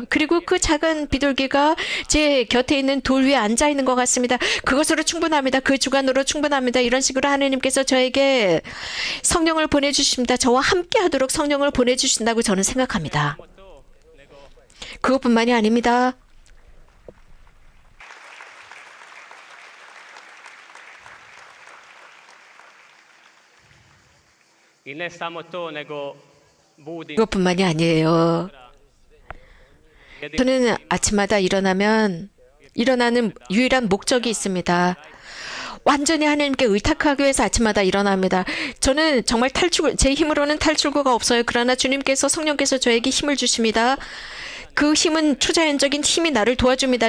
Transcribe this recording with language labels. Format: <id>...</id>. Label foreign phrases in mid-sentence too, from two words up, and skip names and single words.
<ko>그리고 그 작은 비둘기가 제 곁에 있는 돌 위에 앉아 있는 것 같습니다. 그것으로 충분합니다. 그 주관으로 충분합니다. 이런 식으로 하나님께서 저에게 성령을 보내주십니다. 저와 함께 하도록 성령을 보내주신다고 저는 생각합니다. 그것뿐만이 아닙니다.</ko> <hr>I ne samo to, nego budim</hr> <ko>그것뿐만이 아니에요. 저는 아침마다 일어나는 유일한 목적이 있습니다. 완전히 하나님께 의탁하기 위해서 아침마다 일어납니다. 저는 정말 제 힘으로는 탈출구가 없어요. 그러나 주님께서 성령께서 저에게 힘을 주십니다. 그 힘은 초자연적인 힘이 나를 도와줍니다.</ko>